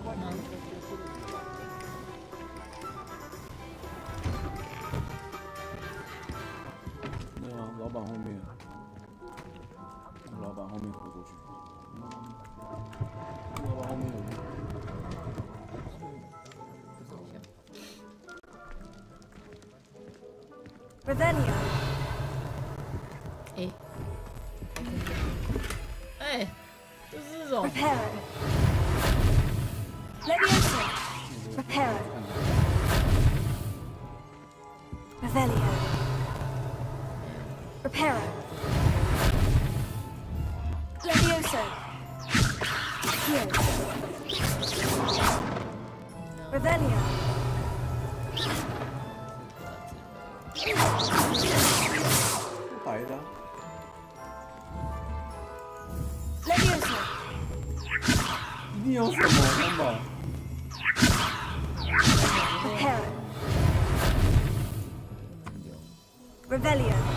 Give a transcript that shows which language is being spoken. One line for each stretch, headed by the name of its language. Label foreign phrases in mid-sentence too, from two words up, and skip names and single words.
Chinese: 对啊，老板后面，老板后面回过去，老板后面有。 Revelio. 哎，就是这种。 Reparo. Levioso. Reparo. Revelio. Reparo. Levioso. Here. Revelio. Beide. Levioso. 一定有什么根本。 Reparo. Revelio.